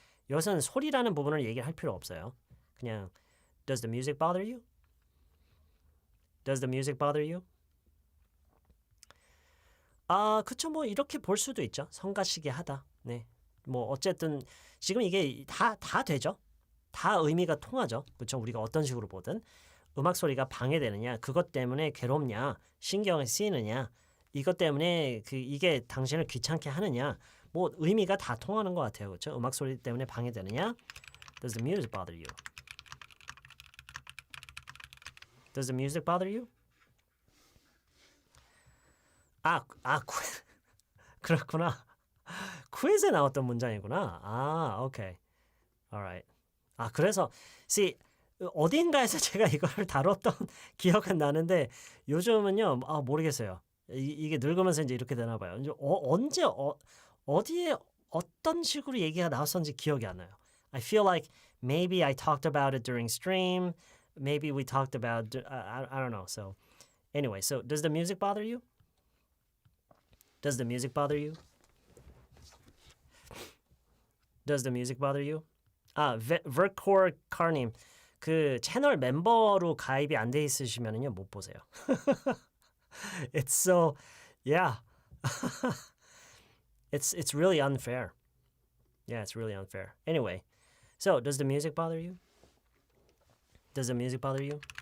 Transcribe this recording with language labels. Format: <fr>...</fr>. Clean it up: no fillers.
<ko>여기서는 소리라는 부분을 얘기할 필요 없어요.</ko> <en>그냥 Does the music bother you? Does the music bother you?</en> <ko>그쵸. 뭐 이렇게 볼 수도 있죠. 성가시게 하다. 네. 뭐 어쨌든 지금 이게 다 되죠. 다 의미가 통하죠. 그쵸. 우리가 어떤 식으로 보든 음악 소리가 방해되느냐, 그것 때문에 괴롭냐, 신경이 쓰이느냐, 이것 때문에 이게 당신을 귀찮게 하느냐, 뭐 의미가 다 통하는 것 같아요. 그렇죠? 음악 소리 때문에 방해되느냐?</ko> <en>Does the music bother you? Does the music bother you?</en> <ko>그렇구나. 퀴즈에 나왔던 문장이구나. 오케이. alright. 그래서 see 어딘가에서 제가 이걸 다뤘던 기억은 나는데 요즘은요, 모르겠어요. 이게 늙으면서 이제 이렇게 되나 봐요. 이제 언제 어디에 어떤 식으로 얘기가 나왔었는지 기억이 안 나요.</ko> <en>I feel like maybe I talked about it during stream. Maybe we talked about I don't know. So anyway, so does the music bother you? Does the music bother you? Does the music bother you?</en> <ko>Vercor Car님, 그 채널 멤버로 가입이 안 돼 있으시면은요 못 보세요.</ko> <en>It's so, yeah. It's really unfair. Yeah, it's really unfair. Anyway, so does the music bother you? Does the music bother you?</en>